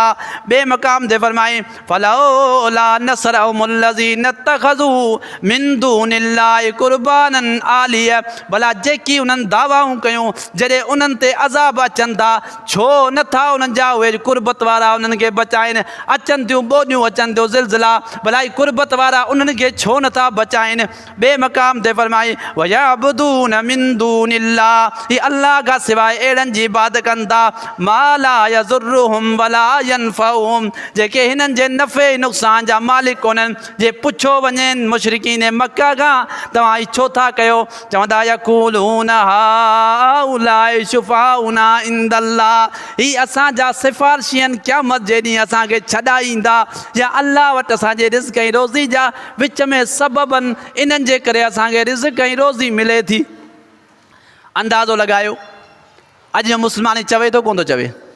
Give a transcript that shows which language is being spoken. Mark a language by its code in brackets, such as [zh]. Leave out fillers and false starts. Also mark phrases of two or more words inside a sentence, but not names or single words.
[sd] ॿिए मक़ाम ते फरमाए [ar] فلولا نصرهم الذين اتخذوا من دون الله قربانا آلهة, [sd] भला जेकी उन्हनि दावाऊं कयूं जॾहिं उन्हनि ते अज़ाब अचनि था, छो नथा उन्हनि जा उहे कुर्बत वारा उन्हनि खे बचाइनि? अचनि थियूं ॿोॾियूं, अचनि थियूं ज़िलज़िला, भला ही कुर्बत वारा उन्हनि खे छो नथा बचाइनि? ॿिए मक़ाम ते फरमाई [ar] ويعبدون من دون الله, [sd] ही अल्लाह खां सवाइ अहिड़नि जी इबादत कनि था [ar] ما لا يضرهم ولا ينفعهم, [sd] जेके हिननि जे नफ़े नुक़सान जा मालिक कोन्हनि। जे पुछो वञे मुशरिकीन मक्का खां तव्हां ही छो था कयो? चवंदा [ar] يقولون هؤلاء شفعاؤنا عند الله, [sd] ही असांजा सिफ़ारिशी आहिनि, क़यामत जे ॾींहुं असांखे छॾाईंदा, या अल्लाह वटि असांजे रिज़्क़ ऐं रोज़ी जा विच में सबबनि, इन्हनि जे करे असांखे रिज़्क़ ऐं रोज़ी मिले थी। अंदाज़ो लॻायो अॼु जो मुस्लमान चवे थो कोन थो चवे?